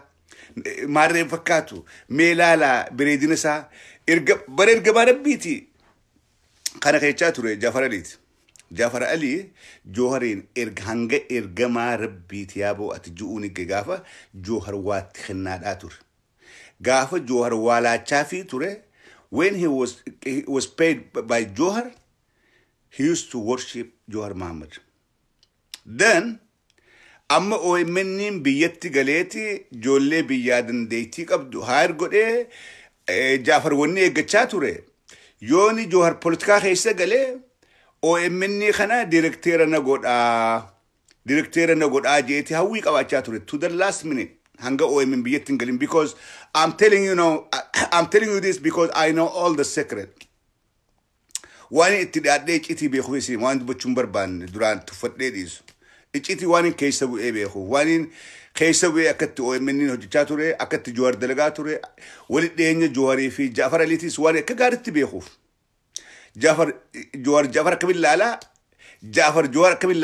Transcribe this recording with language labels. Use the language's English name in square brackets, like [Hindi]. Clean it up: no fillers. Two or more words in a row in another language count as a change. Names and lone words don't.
[Oromo] Maarreen fakkaatu meelaala bareedina isaa bara ergamaa rabbiiti kana keechaa ture Jaafar Alii Jowaariin hanga ergamaa rabbiiti yaaboo ati ju'uun gaafa Jowaar waatti kennaadhaa ture gaafa Jowaar waalaachaa fi ture [English] when he was paid by Jowaar he used to worship Jowaar Mohaammed [Oromo] then amma OMN biyyatti galeeti ijoollee biyyaa dandeettii qabdu haayir godhee Jaafar wanni eeggachaa ture yooni Jawhar politikaa keessa galee OMN kana direkteera na godhaa jeeti hawwii qabaachaa ture [English] to the last minute [Oromo] hanga OMN biyyatti galin [English] because I'm telling you this because I know all the secret [Oromo] wani itti dhaadhee iccitii beeku isi waan dubbachuun barbaanne duraan tuffadhee dhiisu iccitii waan keessa bu'ee beeku waan keessa bu'ee akkatti OMN hojjechaa ture akkatti Jawhar dalagaa ture wali dhiyeenya Jawharii fi Jaafar Aliitiis waan akka gaariitti beekuuf Jawhar akkamiin laalaa Jawhar akkamiin